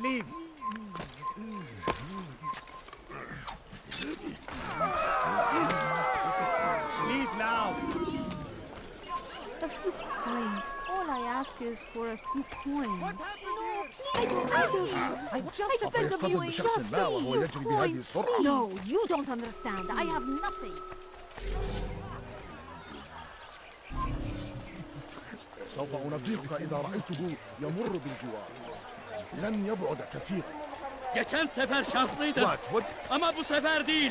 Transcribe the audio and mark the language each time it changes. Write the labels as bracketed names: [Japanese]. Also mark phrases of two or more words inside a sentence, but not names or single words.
[English] Leave. Leave now. A few coins. All I ask is for a few coins. What happened here? I beg of you. I beg of you, just a few coins. No, you don't understand. I have nothing. [Arabic] سوف أنبهك إذا رأيته يمر بالجوار. لن يبعد كثيرا. [Turkish] Geçen sefer şanslıydım. [English] What? [Turkish] Ama bu sefer değil.